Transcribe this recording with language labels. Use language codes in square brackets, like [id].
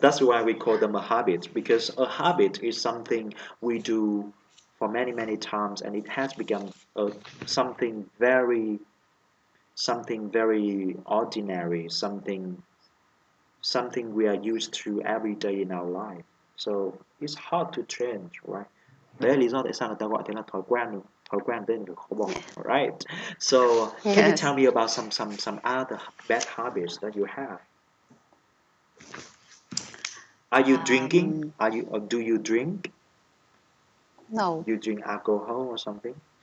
[en] That's why we call them a habit because a habit is something we do for many, many times, and it has become something very, something very ordinary, something we are used to every day in our life. So it's hard to change, right? [vi] Đấy là lý do tại sao người ta gọi thế là thói quen được. Thói quen tên được khó bỏ, right? [en] So can you tell Yes. me about some other bad habits that you have? Are you drinking? Um, Are you or do you drink? no. You drink alcohol or something?